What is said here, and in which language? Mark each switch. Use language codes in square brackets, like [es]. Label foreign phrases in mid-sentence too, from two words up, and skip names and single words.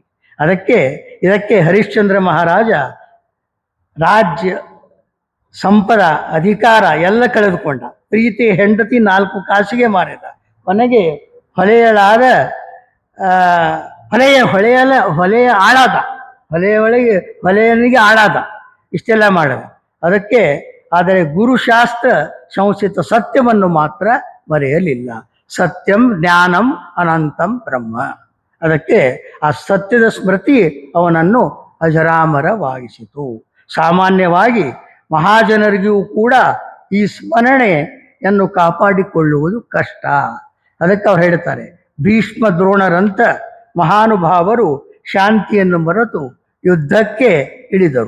[kn] ಇದಕ್ಕೆ ಹರಿಶ್ಚಂದ್ರ ಮಹಾರಾಜ ರಾಜ್ಯ ಸಂಪದ ಅಧಿಕಾರ ಎಲ್ಲ ಕಳೆದುಕೊಂಡ, ಪ್ರೀತಿ ಹೆಂಡತಿ 4 ಕಾಸಿಗೆ ಮಾರಿದ, ಕೊನೆಗೆ ಹೊಲೆಯಳಾದ ಹೊಲೆಯ ಆಳಾದ, ಹೊಲೆಯನಿಗೆ ಆಳಾದ, ಇಷ್ಟೆಲ್ಲ ಮಾಡಿದ. ಆದರೆ ಗುರುಶಾಸ್ತ್ರ ಸಂಸ್ಥಿತ ಸತ್ಯವನ್ನು ಮಾತ್ರ ಮರೆಯಲಿಲ್ಲ. [sa] ಸತ್ಯಂ ಜ್ಞಾನಂ ಅನಂತಂ ಬ್ರಹ್ಮ. [kn] ಅದಕ್ಕೆ ಆ ಸತ್ಯದ ಸ್ಮೃತಿ ಅವನನ್ನು ಅಜರಾಮರವಾಗಿಸಿತು. ಸಾಮಾನ್ಯವಾಗಿ ಮಹಾಜನರಿಗೂ ಕೂಡ ಈ ಸ್ಮರಣೆಯನ್ನು ಕಾಪಾಡಿಕೊಳ್ಳುವುದು ಕಷ್ಟ. ಅದಕ್ಕೆ ಅವ್ರು ಹೇಳ್ತಾರೆ ಭೀಷ್ಮ ದ್ರೋಣರಂಥ ಮಹಾನುಭಾವರು ಶಾಂತಿಯನ್ನು ಮರೆತು ಯುದ್ಧಕ್ಕೆ ಇಳಿದರು.